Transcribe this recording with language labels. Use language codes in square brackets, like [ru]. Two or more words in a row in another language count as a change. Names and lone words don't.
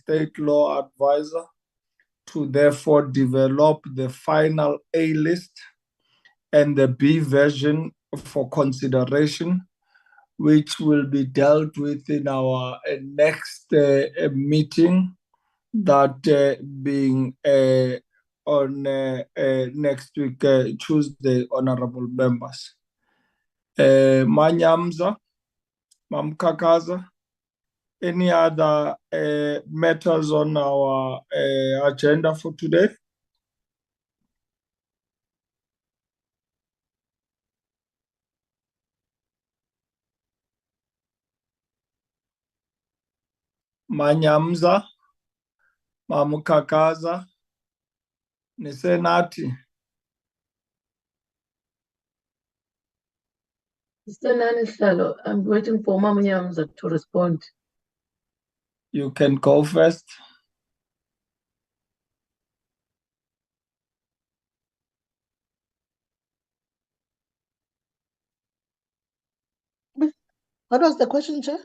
[en] state law advisor, to therefore develop the final A list and the B version for consideration, which will be dealt with in our next meeting, that being on next week, Tuesday, honorable members. Manyamza, Mamkakaza, any other matters on our agenda for today? Manyamza, Mamukakaza, Nisenati. Mr. Nanisalo, I'm waiting for Mama Nyamza to respond. You can go first. What was the question, Chair?